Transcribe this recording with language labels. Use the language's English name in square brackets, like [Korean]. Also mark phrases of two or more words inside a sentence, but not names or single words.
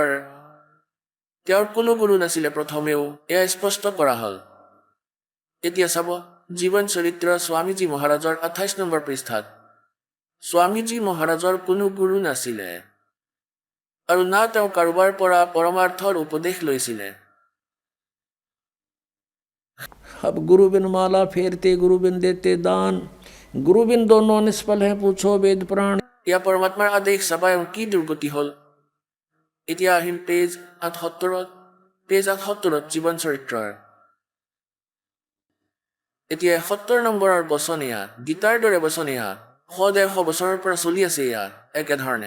[Assamese] তেওঁৰ কোনো গুৰু নাছিলে প্ৰথমেও, এয়া স্পষ্ট কৰা হ'ল। এতিয়া চাব জীৱন চৰিত্ৰ স্বামীজী মহাৰাজৰ 28 নম্বৰ পৃষ্ঠাত। স্বামীজী মহাৰাজৰ কোনো গুৰু নাছিলে আৰু না তেওঁ কাৰোবাৰ পৰা পৰমাৰ্থৰ উপদেশ লৈছিলে। [Hindi] अब गुरु बिन माला फेरते गुरु बिन देते दान, गुरु बिन दोनों निष्फल है पूछो वेद पुराण। [Assamese] এয়া পৰমাত্মাৰ আদেশ চাবা কি দুৰ্গতি হ'ল। এতিয়া আহিম পেজ 78ত জীৱন চৰিত্ৰৰ। এতিয়া 71 নম্বৰৰ বচন এয়া, গীতাৰ দৰে বচন এয়া। 100-150 বছৰৰ পৰা চলি আছে এয়া একেধৰণে।